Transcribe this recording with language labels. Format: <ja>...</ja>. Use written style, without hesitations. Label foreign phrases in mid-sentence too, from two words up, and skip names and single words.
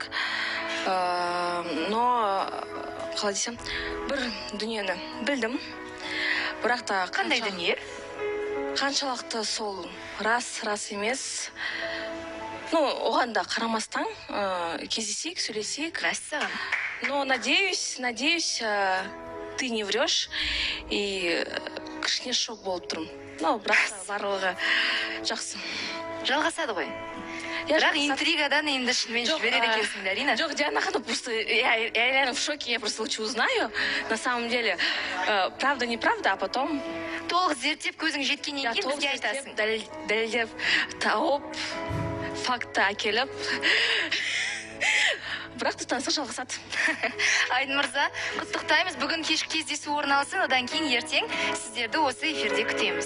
<kk>Но, қалай десем, бір дүниені білдім. Бірақ та қандай дүние? Қаншалықты сол рас емес. Оған да қарамастан кездесейік, сөйлесейік. Мәссаған.</kk> <ru>Но надеюсь, ты не врешь, и</ru> <kk>кішкене шок болып тұрмын. Бірақ барлығы жақсы. Жалғасады ғой? бірақ интригадан енді шынымен жібереді екенсің, Арина. Жоқ, Диана ханым,</kk> <ru>просто я реально в шоке, я просто лучше узнаю. На самом деле, правда, неправда, а потом...</ru> <kk>Толық зерттеп көзің жеткеннен кейін бізге айтасың. Дәлелдеп, тауып, факты әкеліп. Бірақ танысық жалғасады. Айдын мырза, құттықтаймыз. Бүгін кешкі кездесу орын алсын, одан кейін ертең сіздерді осы эфирде күтеміз.</kk>